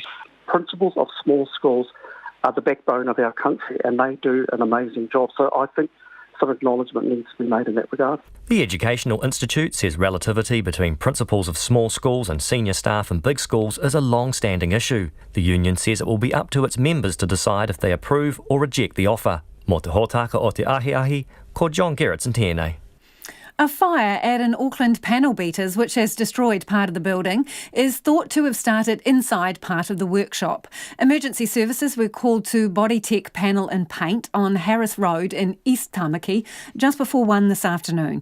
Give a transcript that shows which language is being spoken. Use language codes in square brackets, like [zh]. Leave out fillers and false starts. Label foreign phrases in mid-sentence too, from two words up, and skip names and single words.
[en] Principals of small schools are the backbone of our country, and they do an amazing job. So I think some acknowledgement needs to be made in that regard. The Educational Institute says relativity between principals of small schools and senior staff in big schools is a long-standing issue. The union says it will be up to its members to decide if they approve or reject the offer. [mi] Mō te hōtaka o te ahi, ko John Gerritsen tēnei. [en] A fire at an Auckland panel beaters, which has destroyed part of the building, is thought to have started inside part of the workshop. Emergency services were called to Bodytech Panel and Paint on Harris Road in East Tamaki just before 1 this afternoon.